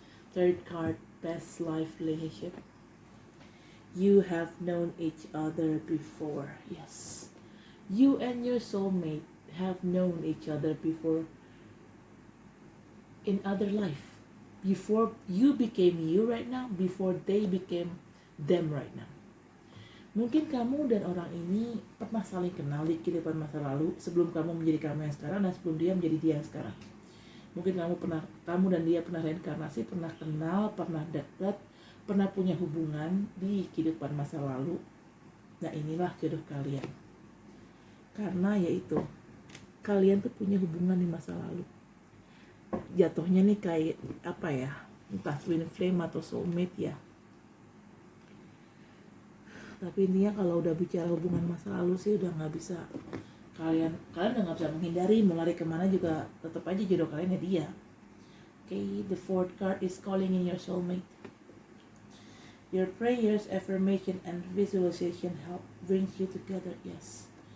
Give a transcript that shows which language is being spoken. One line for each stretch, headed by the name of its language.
English: Third card, past life relationship. You have known each other before. Yes. You and your soulmate have known each other before in other life. Before you became you right now, before they became them right now.
Indonesian: Mungkin kamu dan orang ini pernah saling kenal di kehidupan masa lalu sebelum kamu menjadi kamu yang sekarang dan sebelum dia menjadi dia yang sekarang. Mungkin kamu dan dia pernah reinkarnasi, pernah kenal, pernah dekat, pernah punya hubungan di kehidupan masa lalu. Nah, inilah jodoh kalian. Karena yaitu kalian tuh punya hubungan di masa lalu. Jatuhnya nih kayak entah twin flame atau soulmate ya. Tapi intinya kalau udah bicara hubungan masa lalu sih udah nggak bisa, kalian udah nggak bisa menghindari, mau lari kemana juga tetap aja jodoh kalian ya dia.
English: Okay, the fourth card is calling in your soulmate. Your prayers, affirmation, and visualization help brings you together. Yes.